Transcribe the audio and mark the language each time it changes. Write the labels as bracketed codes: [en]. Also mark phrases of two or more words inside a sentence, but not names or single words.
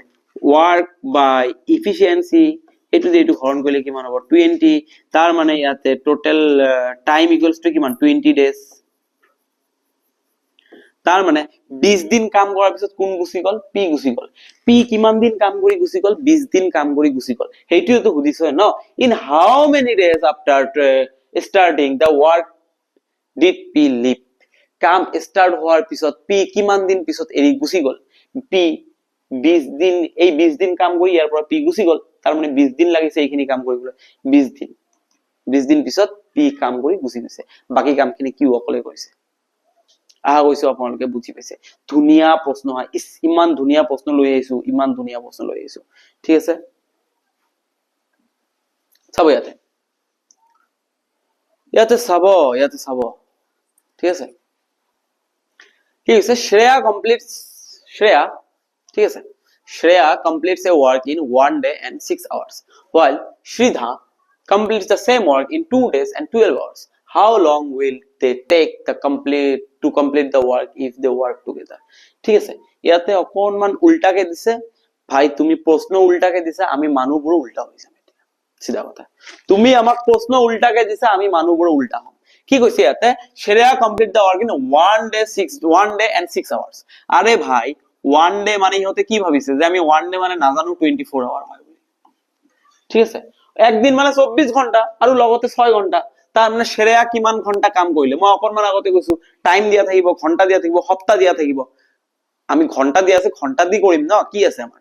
[en] work by efficiency, [as] এইটো যে এইটো হৰণ কৰিলে কিমান হ'ব? 20। তাৰ মানে ইয়াতে [en] total time equals to [as] কিমান? [en] 20 days। [as] তাৰ মানে 20 দিন কাম কৰাৰ পিছত কোন গুচি গল? পি গুচি গল। পি কিমান দিন কাম কৰি গুচি গল? 20 দিন কাম কৰি গুচি গল। সেইটোৱেতো সুধিছে ন, [en] In how many days after starting the work did P leave? [as] কাম স্টার্ট হোৱাৰ পিছত পি কিমান দিন পিছত এৰি গুচি গল? পি 20 দিন, এই 20 দিন কাম কৰি ইয়াৰ পৰা পি গুচি গল। তাৰ মানে 20 দিন লাগিছে এইখিনি কাম কৰিবলৈ। 20 দিন পিছত পি কাম কৰি গুচি গৈছে, বাকি কামখিনি কিউ অকলে কৰিছে। আহা গৈছে, আপোনালোকে বুজি পাইছে। ধুনীয়া প্ৰশ্ন হয়, ইমান ধুনীয়া প্ৰশ্ন লৈ আহিছো, ইমান ধুনীয়া প্ৰশ্ন লৈ আহিছো। ঠিক আছে, চাব ইয়াতে, ইয়াতে চাব। ঠিক আছে, কি হৈছে? ঠিক আছে, [en] Shreya completes a work in 1 day and 6 hours, while Shridha completes the same work in 2 days and 12 hours. How long will they take to complete the work if they work together? [as] ঠিক আছে, ইয়াতে অকনমান উল্টাকে দিছে ভাই, তুমি প্রশ্ন উল্টাকে দিছা, আমি মানুহবোৰ উল্টা হৈ যাম। সিধা কথা, তুমি আমাক প্ৰশ্ন উল্টাকে দিছা, আমি মানুহবোৰ উল্টা হম। কি কৈছে ইয়াতে? [en] Shreya complete the work in 1 day and 6 hours. [as] আরে ভাই, 1 day মানে ইহঁতে কি ভাবিছে যে আমি 1 day মানে নাজানো 24 আওয়ার হয় বুলি। ঠিক আছে, একদিন মানে 24 ঘন্টা আৰু লগতে 6 ঘন্টা। তাৰ মানে Shreya কিমান ঘন্টা কাম কৰিলে? মই অকনমান আগতে কৈছো, টাইম দিয়া থাকিব, ঘন্টা দিয়া থাকিব, সপ্তাহ দিয়া থাকিব। আমি ঘন্টা দিয়া আছে, ঘন্টা দি কৰিম ন, কি আছে আমাৰ?